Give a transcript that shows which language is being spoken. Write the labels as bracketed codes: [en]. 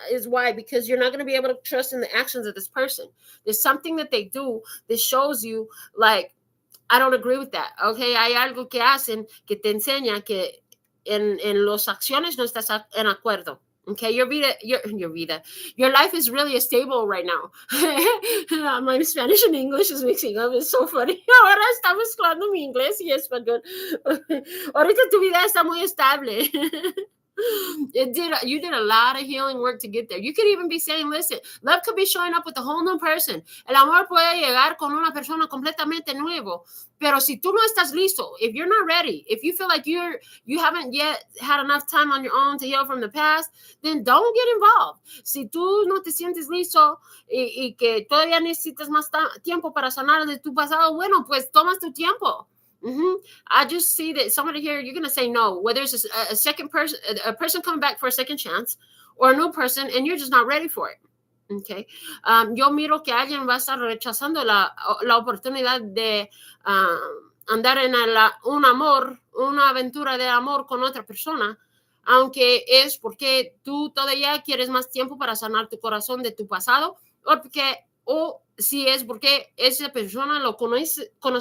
[en] Is why? Because you're not going to be able to trust in the actions of this person. There's something that they do that shows you, like, I don't agree with that. [es] Okay, hay algo que hacen que te enseña que en las acciones no estás en acuerdo. [en] Okay, your life is really stable right now. My Spanish and English is mixing up. It's so funny. [es] Ahora está mezclando mi inglés y español. Ahorita tu vida está muy estable. [en] You did a lot of healing work to get there. You could even be saying, listen, love could be showing up with a whole new person. [es] El amor puede llegar con una persona completamente nuevo. Pero si tú no estás listo, [en] if you're not ready, if you feel like you haven't yet had enough time on your own to heal from the past, then don't get involved. [es] Si tú no te sientes listo y que todavía necesitas más tiempo para sanar de tu pasado, bueno, pues tomas tu tiempo. [en] I just see that somebody here, you're going to say no, whether it's a second person, a person coming back for a second chance or a new person, and you're just not ready for it. Okay. [es] Yo miro que alguien va a estar rechazando la oportunidad de andar en un amor, una aventura de amor con otra persona, aunque es porque tú todavía quieres más tiempo para sanar tu corazón de tu pasado, o si es porque esa persona lo conociste